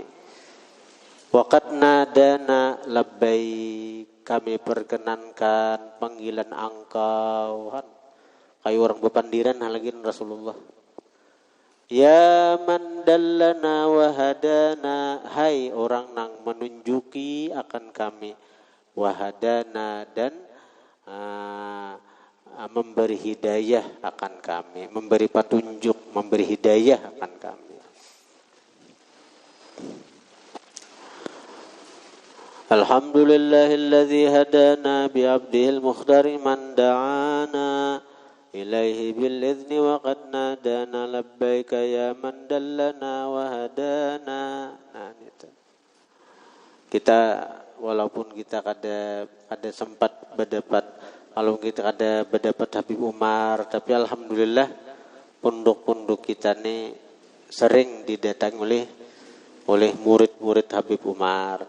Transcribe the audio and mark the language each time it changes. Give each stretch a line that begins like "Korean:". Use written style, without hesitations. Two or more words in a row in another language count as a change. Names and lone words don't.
Arabic: وقد نادانا لبيك,
Indonesian: kami perkenankan panggilan engkau.
Banjar: Kayak orang bepandiran lagi Rasulullah.
Arabic: يا من دلنا وهدانا,
Indonesian: hai orang nang menunjuki akan kami, wahadana dan memberi hidayah akan kami, memberi petunjuk, memberi hidayah akan kami.
Arabic: الحمد لله الذي هدانا بعبده المختار من دعانا إليه بالإذن وقد نادانا لبيك يا من دلنا وهدانا.
Indonesian: Nah, itu.
Banjar: Kita walaupun kita kada sempat berdebat, kalau kita kada berdebat Habib Umar, tapi alhamdulillah pondok-pondok kita ni sering didatangi oleh murid-murid Habib Umar.